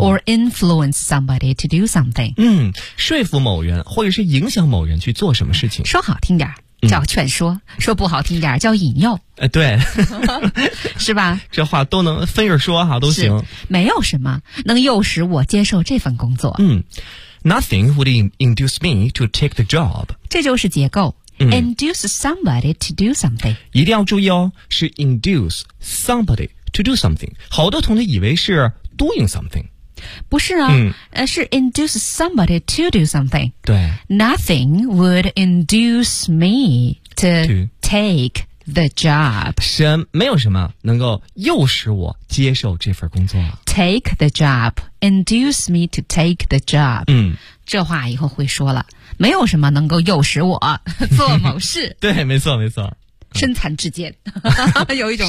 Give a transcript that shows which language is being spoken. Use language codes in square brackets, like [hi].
[en] or influence somebody to do something。 [zh] 嗯，说服某人或者是影响某人去做什么事情，说好听点叫劝说、嗯、说不好听点叫引诱。对。是吧，这话都能分着说哈，都行。没有什么能诱使我接受这份工作。 [en] 嗯， Nothing would induce me to take the job。 [zh] 这就是结构。嗯、 [en] induce somebody to do something。 [zh] 一定要注意哦，是 [en] induce somebody to do something。 [zh] 好多同学以为是 [en] doing something。 [zh] 不是啊、嗯、是 [en] induce somebody to do something。 [zh] 对， [en] Nothing would induce me to take the job。 [zh] 没有什么能够诱使我接受这份工作、啊、 [en] take the job， induce me to take the job。 [zh] 嗯，这话以后会说了，没有什么能够诱使我做某事。对，没错没错，身残志坚。有一种